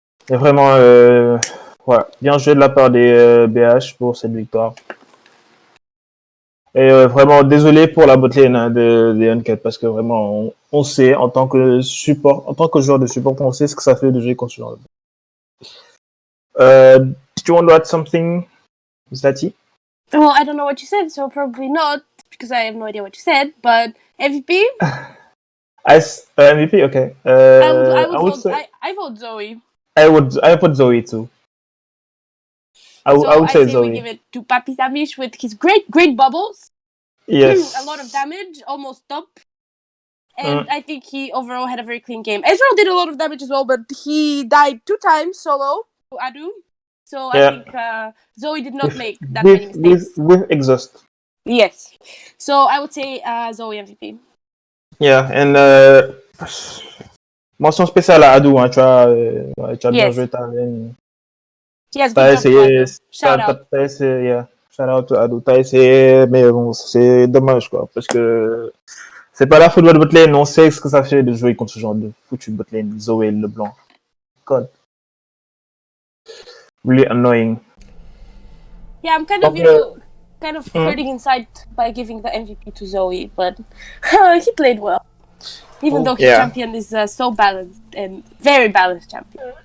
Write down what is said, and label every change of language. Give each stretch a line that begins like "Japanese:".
French: Et vraiment, bien joué de la part des BH pour cette victoire. Et vraiment, désolé pour la botlane des Uncut, parce que vraiment, on sait, en tant que joueur de support, on sait ce que ça fait de jouer contre ce genre de
English: did you want to add something,
French: Zlati?
English: Well, I don't know what you said, so probably not, because I have no idea what you said, but MVP? MVP, okay. I vote Zoe. I vote Zoe too. I would say Zoe. We give it to Papi Samish with his great bubbles. Yes. A lot of damage, almost top. And I think he overall had a very clean game. Ezreal did a lot of damage as well, but he died 2 times solo to Adu. So I think Zoe did not make that many mistakes. With exhaust. Yes. So I would say Zoe MVP. Yeah, and
French: mention spéciale à Adu, hein, tu as bien joué ta ligne.
English: Yes,
French: t'as essayé,
English: shout out.
French: T'as essayé,
English: yeah. Shout out to Adu.
French: T'as essayé, mais bon, c'est dommage, quoi, parce que c'est pas la faute de votre botlane, on sait ce que ça fait de jouer contre ce genre de foutu botlane, Zoé Leblanc.
English: God. Really annoying. Yeah, I'm kind of hurting inside by giving the MVP to Zoe, but he played well. Even though his champion is so balanced and very balanced champion.